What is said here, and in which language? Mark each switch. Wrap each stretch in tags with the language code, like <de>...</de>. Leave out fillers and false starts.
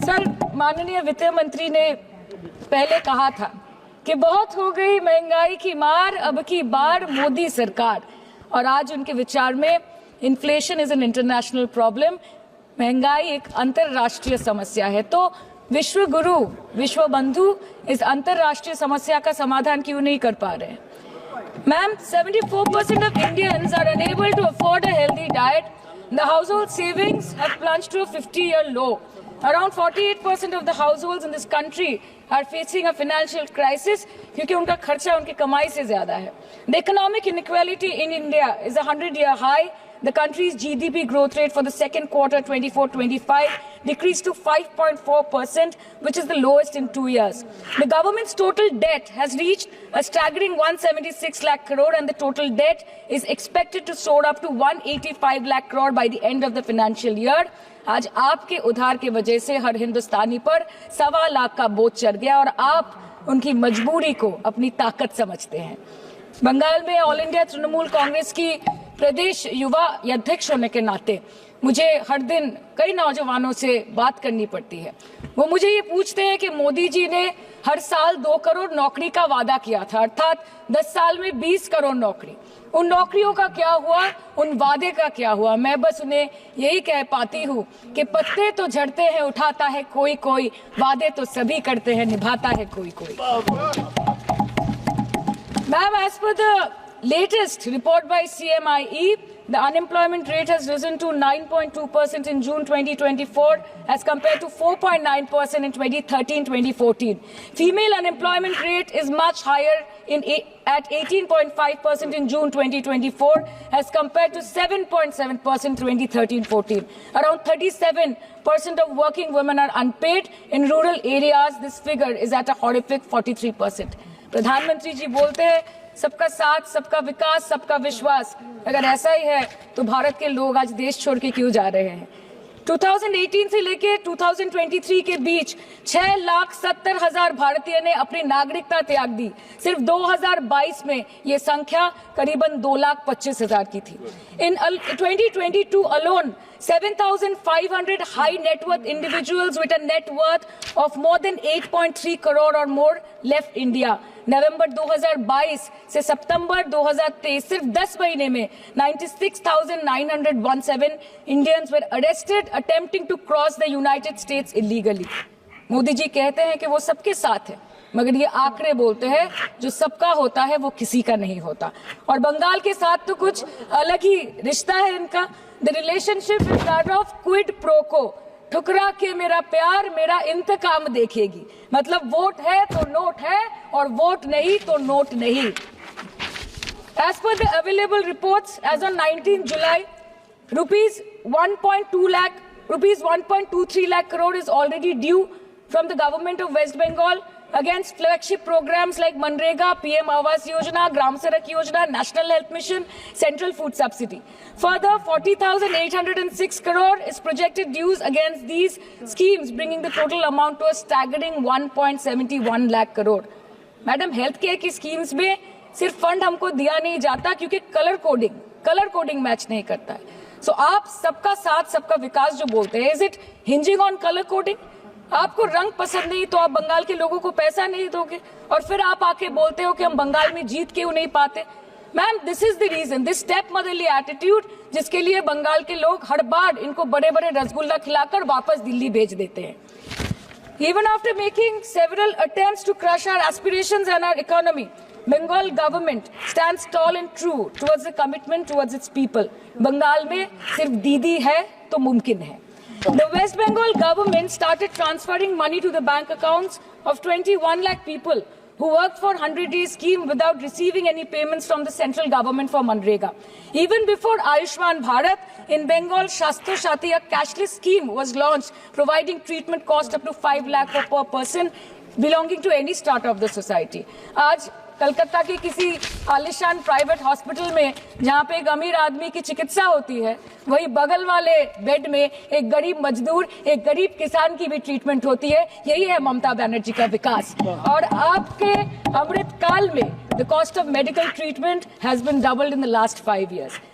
<hi>Sir, माननीय वित्त मंत्री ने पहले कहा था कि बहुत हो गई महंगाई की मार, अब की बार मोदी सरकार। और आज उनके विचार में</hi> <en>inflation is an international problem,</en> <hi>महंगाई एक अंतरराष्ट्रीय समस्या है। तो विश्व गुरु विश्व बंधु इस अंतरराष्ट्रीय समस्या का समाधान क्यों नहीं कर पा रहे हैं?</hi> <en>Ma'am, 74% of Indians are unable to afford a healthy diet. The household savings have plunged to a 50-year low. Around 48% of the households in this country are facing a financial crisis</en> <hi>क्योंकि उनका खर्चा उनकी कमाई से ज्यादा है।</hi> <en>The economic inequality in India is a 100-year high. The country's GDP growth rate for the second quarter 24-25 decreased to 5.4%, which is the lowest in 2 years. The government's total debt has reached a staggering 176 lakh crore and the total debt is expected to soar up to 185 lakh crore by the end of the financial year.</en> <hi>आज आपके उधार की वजह से हर हिंदुस्तानी पर 1.25 लाख का बोझ चढ़ गया और आप उनकी मजबूरी को अपनी ताकत समझते हैं। बंगाल में ऑल इंडिया तृणमूल कांग्रेस की प्रदेश युवा अध्यक्ष होने के नाते मुझे हर दिन कई नौजवानों से बात करनी पड़ती है। वो मुझे ये पूछते हैं कि मोदी जी ने हर साल 2 करोड़ नौकरी का वादा किया था, अर्थात 10 साल में 20 करोड़ नौकरी। उन नौकरियों का क्या हुआ, उन वादे का क्या हुआ? मैं बस उन्हें यही कह पाती हूँ कि पत्ते तो झड़ते हैं उठाता है कोई कोई, वादे तो सभी करते हैं निभाता है कोई कोई।</hi> <en>Ma'am, as per the latest report by CMIE, the unemployment rate has risen to 9.2% in June 2024 as compared to 4.9% in 2013-2014. Female unemployment rate is much higher at 18.5% in June 2024 as compared to 7.7% 2013-14. Around 37% of working women are unpaid. In rural areas, this figure is at a horrific 43%.</en> <hi>प्रधानमंत्री जी बोलते हैं सबका साथ, सबका विकास, सबका विश्वास। अगर ऐसा ही है तो भारत के लोग आज देश छोड़ के क्यों जा रहे हैं? 2018 से लेके 2023 के बीच 6,70,000 भारतीय ने अपनी नागरिकता त्याग दी। सिर्फ 2022 में ये संख्या करीबन 2,25,000 की थी।</hi> <en>In 2022 alone, 7,500 high net worth individuals with a net worth of more than 8.3 crore or more left India.</en> <hi>नवंबर 2022 से सितंबर 2023 सिर्फ 10 महीने में</hi> <en>96,917 Indians were arrested attempting to cross the United States illegally.</en> <hi>Modi ji कहते हैं कि वो सबके साथ है, मगर ये आंकड़े बोलते हैं जो सबका होता है वो किसी का नहीं होता। और बंगाल के साथ तो कुछ अलग ही रिश्ता है इनका।</hi> <en>The relationship is that of quid pro quo.</en> <hi>ठुकरा के मेरा प्यार मेरा इंतकाम देखेगी, मतलब वोट है तो नोट है और वोट नहीं तो नोट नहीं।</hi> <en>As per the available reports, as on 19 July, rupees 1.23 lakh crore is already due from the government of West Bengal against flagship programs like Manrega, PM Awas Yojana, Gram Sadak Yojana, National Health Mission, Central Food Subsidy. Further, 40,806 crore is projected dues against these schemes, bringing the total amount to a staggering 1.71 lakh crore.</en> <hi>Madam, health care की schemes में सिर्फ fund हमको दिया नहीं जाता क्योंकि colour coding match नहीं करता है। सो आप सबका साथ सबका विकास जो बोलते हैं,</hi> <en>Is it hinging on colour coding?</en> <hi>आपको रंग पसंद नहीं तो आप बंगाल के लोगों को पैसा नहीं दोगे और फिर आप आके बोलते हो कि हम बंगाल में जीत क्यों नहीं पाते? Ma'am,</hi> <en>this is the reason, this step motherly attitude,</en> <hi>जिसके लिए बंगाल के लोग हर बार इनको बड़े बड़े रसगुल्ला खिलाकर वापस दिल्ली भेज देते हैं.</hi> <en>Even after making several attempts to crush our aspirations and our economy, Bengal government stands tall and true towards the commitment towards its people.</en> <hi>Bengal में सिर्फ दीदी है तो मुमकिन है.</hi> <en>The West Bengal government started transferring money to the bank accounts of 21 lakh people who worked for 100-day scheme without receiving any payments from the central government for Manrega. Even before Ayushman Bharat, in Bengal, Shastro Shati, a cashless scheme was launched, providing treatment cost up to 5 lakh per person belonging to any strata of the society.</en> <hi>आज कलकत्ता के किसी आलिशान private hospital में जहाँ पे एक अमीर आदमी की चिकित्सा होती है, वही बगल वाले बेड में एक गरीब मजदूर, एक गरीब किसान की भी ट्रीटमेंट होती है. यही है ममता बनर्जी का विकास. और आपके अमृत काल में</hi> <en>The cost of medical treatment has been doubled in the last 5 years.</en>